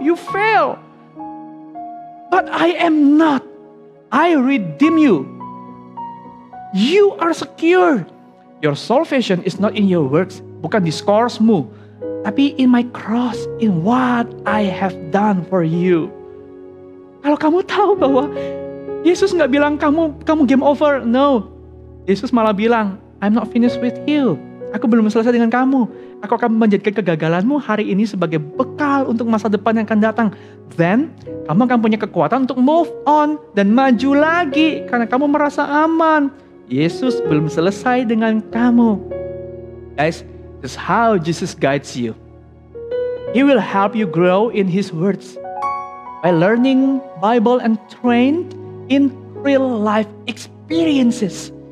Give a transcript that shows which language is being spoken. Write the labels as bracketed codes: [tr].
[en] You fail. But I am not. I redeem you. You are secure. Your salvation is not in your works. [id] Bukan di scoresmu. Tapi [en] in my cross. In what I have done for you. [id] Kalau kamu tahu bahwa Yesus nggak bilang kamu game over. [en] No. [id] Yesus malah bilang, [en] I'm not finished with you. [id] Aku belum selesai dengan kamu. Aku akan menjadikan kegagalanmu hari ini sebagai bekal untuk masa depan yang akan datang. [en] Then, [id] kamu akan punya kekuatan untuk [en] move on [id] dan maju lagi karena kamu merasa aman. Yesus belum selesai dengan kamu. [en] Guys, this is how Jesus guides you. He will help you grow in His words by learning Bible and trained in real life experiences.